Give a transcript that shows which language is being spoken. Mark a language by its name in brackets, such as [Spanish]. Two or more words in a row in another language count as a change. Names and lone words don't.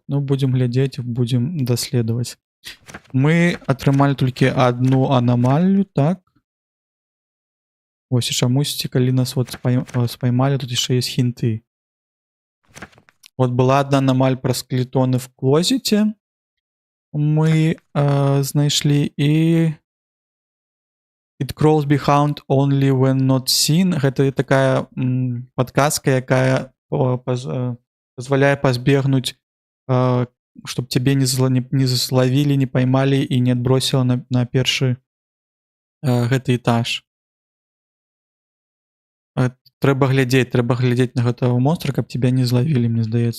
[Belarusian] Ну, будзем глядзець, будзем даследаваць. Мы атрымалі толькі адну анамалію, так? Вось, і чамусьці, калі нас вот спаймалі, тут яшчэ ёсць хінты. [Russian] Вот была одна аномаль про скелетоны в клозете. [Belarusian] Мы знайшлі, і [English] it crawls behind only when not seen. [Belarusian] Гэта такая падказка, якая позволяе пазбегнуць, [Russian] чтоб тебе [Belarusian] не злавілі, не поймалі і не адбросіла на першы гэты этаж. Трэба глядзець на гэтага монстра, каб тебя не злавілі, мне здаецца.